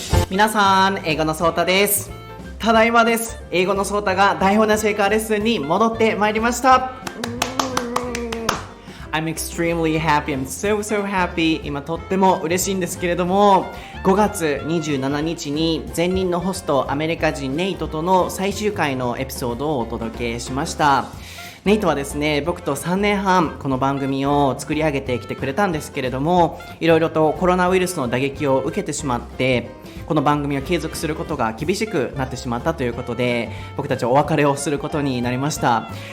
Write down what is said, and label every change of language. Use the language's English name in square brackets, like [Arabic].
[Japanese] 皆さん、英語のそーたです。ただいまです。英語のそーたが台本なし英会話レッスンに戻ってまいりました。 [English] I'm extremely happy. I'm so happy. [Japanese] 今とっても嬉しいんですけれども、5月27日に前任のホストアメリカ人ネイトとの最終回のエピソードをお届けしました。ネイトはですね、僕と3年半この番組を作り上げてきてくれたんですけれども、いろいろとコロナウイルスの打撃を受けてしまって、この番組を継続することが厳しくなってしまったということで、僕たちはお別れをすることになりました。